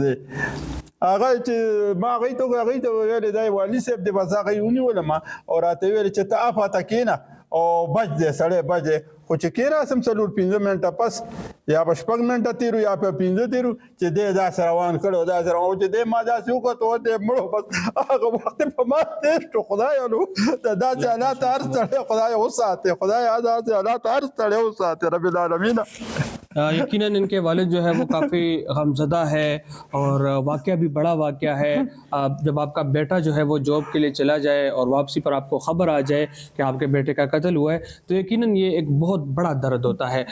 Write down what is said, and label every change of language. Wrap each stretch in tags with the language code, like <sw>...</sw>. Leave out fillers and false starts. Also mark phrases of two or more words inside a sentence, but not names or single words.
<ps>دی هغه چې ما هغې ته ویلې دی والي صاحب دی بس هغه یې ونیولم او راته ویلې چې ته افاته کښېنه او بچ دی سړی بچ دی خو چې کېناستم 4-5 منټه پس یا به 6 منټه تېرو یا په 15 تېرو چې دی داسې روان کړی او داسې روان او چې دی ما داسې وکړو او دی مړو بس هغه وخت په ما تېر شو خدایه نو د داسې حالات هر سړی خدای وساتي خدای داسې حالات هر سړی وساتي</ps> <ar>رب العالمین</ar> <ur>یقیناً ان کے والد جو ہے وہ کافی غمزدہ ہے اور واقعہ بھی بڑا واقعہ ہے. جب آپ کا بیٹا جو ہے وہ جاب کے لیے چلا جائے اور واپسی پر آپ کو خبر آ جائے کہ آپ کے بیٹے کا قتل ہوا ہے تو یقیناً یہ ایک بہت بڑا درد ہوتا ہے.</ur>